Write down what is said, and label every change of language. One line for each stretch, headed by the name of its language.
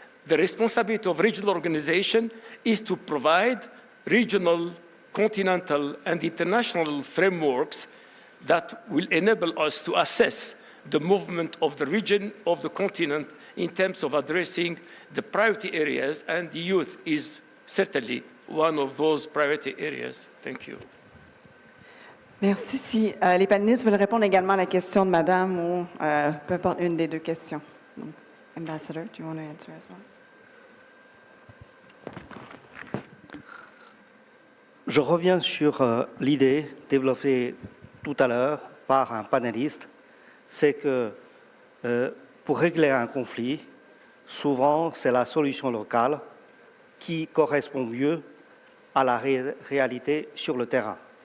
English: The responsibility of regional organization is to provide regional, continental, and international frameworks that will enable us to assess the movement of the region, of the continent, in terms of addressing the priority areas, and the youth is certainly one of those priority areas. Thank you.
French: Merci. Si les panélistes veulent répondre également à la question de Madame ou peu importe une des deux questions.
English: Donc, Ambassador, do you want to answer as well?
French: Je reviens sur l'idée développée tout à l'heure par un panéliste, c'est que pour régler un conflit, souvent c'est la solution locale qui correspond mieux à la réalité sur le terrain.